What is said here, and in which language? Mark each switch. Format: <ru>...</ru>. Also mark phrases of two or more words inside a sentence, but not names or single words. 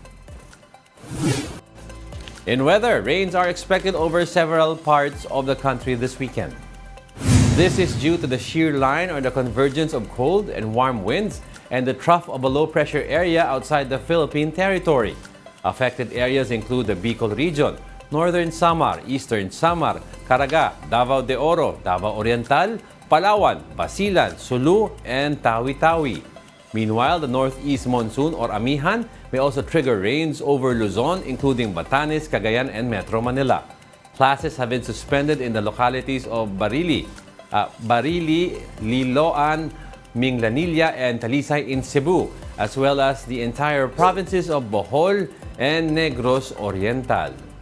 <en>In weather, rains are expected over several parts of the country this weekend. This is due to the shear line, or the convergence of cold and warm winds, and the trough of a low-pressure area outside the Philippine territory. Affected areas include the Bicol region, northern Samar, eastern Samar, Caraga, Davao de Oro, Davao Oriental, Palawan, Basilan, Sulu, and Tawi-Tawi. Meanwhile, the northeast monsoon or amihan may also trigger rains over Luzon, including Batanes, Cagayan, and Metro Manila. Classes have been suspended in the localities of Barili, Liloan, Minglanilla, and Talisay in Cebu, as well as the entire provinces of Bohol and Negros Oriental.</en>